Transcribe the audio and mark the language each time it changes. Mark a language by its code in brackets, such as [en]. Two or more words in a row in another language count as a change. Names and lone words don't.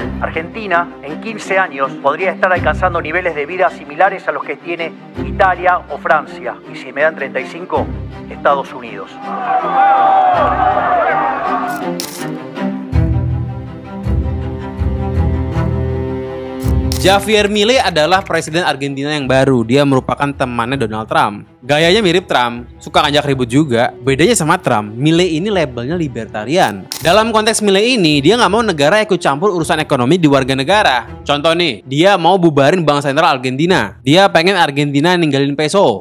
[es] Argentina en 15 años podría estar alcanzando niveles de vida similares a los que tiene Italia o Francia. Y si me dan 35, Estados Unidos. [id] Javier Milei adalah presiden Argentina yang baru. Dia merupakan temannya Donald Trump. Gayanya mirip Trump, suka ngajak ribut juga. Bedanya sama Trump, Milei ini labelnya libertarian. Dalam konteks Milei ini, dia nggak mau negara ikut campur urusan ekonomi di warga negara. Contoh nih, dia mau bubarin Bank Sentral Argentina. Dia pengen Argentina ninggalin peso.